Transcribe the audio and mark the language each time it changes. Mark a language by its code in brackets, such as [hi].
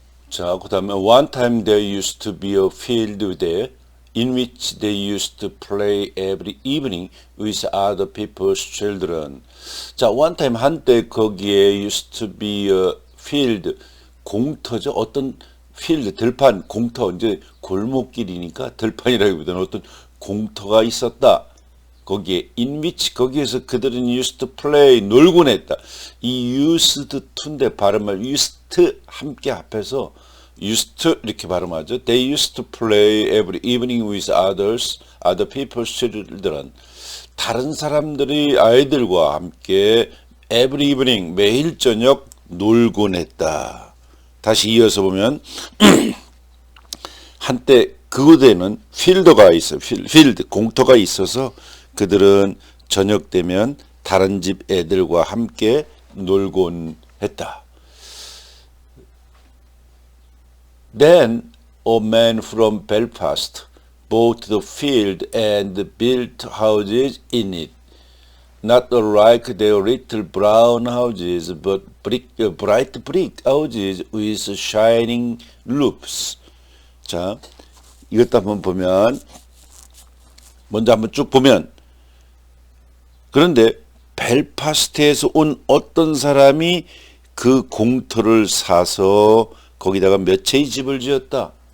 [en] 자, 그 다음에 one time there used to be a field there in which they used to play every evening with other people's children. [ko] 자, one time, 한때 거기에 [en] used to be a field, [ko] 공터죠. 어떤 필드, 들판, 공터, 이제 골목길이니까 들판이라기보다는 어떤 공터가 있었다. 거기에 in which, 거기에서 그들은 used to play, 놀곤 했다. 이 used to인데 발음을 used 함께 합해서 used to 이렇게 발음하죠. [en] They used to play every evening with other people's children. [ko] 다른 사람들의 아이들과 함께 every evening, 매일 저녁 놀곤 했다. 다시 이어서 보면 한때 그곳에는 필드가 있어요. 필드, 공터가 있어서 그들은 저녁 되면 다른 집 애들과 함께 놀곤 했다. [en] Then a man from Belfast bought the field and built houses in it. Not like their little brown houses, but bright brick houses with shining roofs. [ko] 자, 이것도 한번 보면, 먼저 한번 쭉 보면, 그런데 벨파스트에서 온 어떤 사람이 그 공터를 사서 거기다가 몇 채의 집을 지었다.